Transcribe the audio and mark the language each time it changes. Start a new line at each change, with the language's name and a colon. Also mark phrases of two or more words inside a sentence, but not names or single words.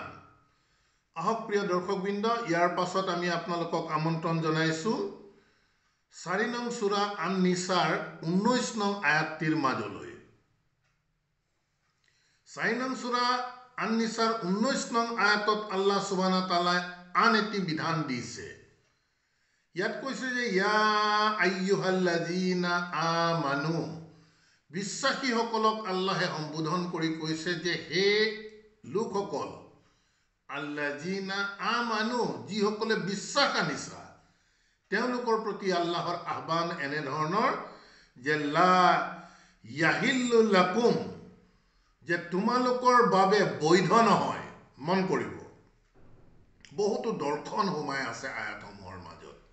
Assamese: আহক প্ৰিয় দৰ্শকবৃন্দ, ইয়াৰ পাছত আমি আপোনালোকক আমন্ত্ৰণ জনাইছোঁ 4 নং সূৰা আন নিছাৰ 19 নং আয়াতটিৰ মাজলৈ। 4 নং সূরা আন-নিসাৰ 19 নং আয়াতত
Arabic: الله سبحانه وتعالى
Assamese: আন এটি বিধান দিছে। ইয়াত কৈছে যে
Arabic: يا أيها الذين آمنوا,
Assamese: বিশ্বাসীসকলক আল্লাহে সম্বোধন কৰি কৈছে যে হে লোকসকল,
Arabic: الذين آمنوا,
Assamese: যিসকলে বিশ্বাস আনিছা, তেওঁলোকৰ প্ৰতি আল্লাহৰ আহ্বান এনেধৰণৰ যে
Arabic: لا يحل لكم,
Assamese: যে তোমালোকৰ বাবে বৈধ নহয়। মন কৰিব, বহুতো দৰ্শন সোমাই আছে আয়াতসমূহৰ মাজত।